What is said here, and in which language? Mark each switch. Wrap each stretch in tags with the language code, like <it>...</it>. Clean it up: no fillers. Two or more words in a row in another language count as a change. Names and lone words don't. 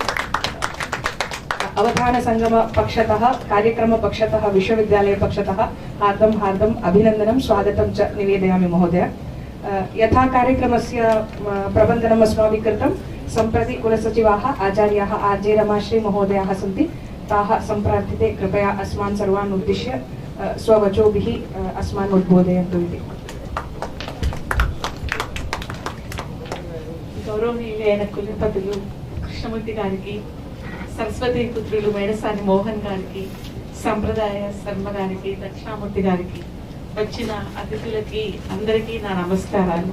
<sa>अवधानसंगम पक्षतः कार्यक्रमपक्षतः विश्वविद्यालयपक्षतः हार्दं अभिनन्दनं स्वागतं च निवेदयामि महोदय। यथा कार्यक्रमस्य प्रबन्धनम् अस्माभिः कृतं, सम्प्रति कुलसचिवाः आचार्याः आर्जे रमाश्री महोदयाः सन्ति। ताः सम्प्रार्थिते कृपया अस्मान् सर्वान् उद्दिश्य स्ववचोभिः अस्मान् उद्बोधयन्तु इति।</sa> <te>గౌరవనీయులైన కులపతులు కృష్ణమూర్తి గారికి, సరస్వతి పుత్రులు మేడసాని మోహన్ గారికి, సంప్రదాయ శర్మ గారికి, దక్షిణామూర్తి గారికి, వచ్చిన అతిథులకి అందరికీ నా నమస్కారాలు.</te>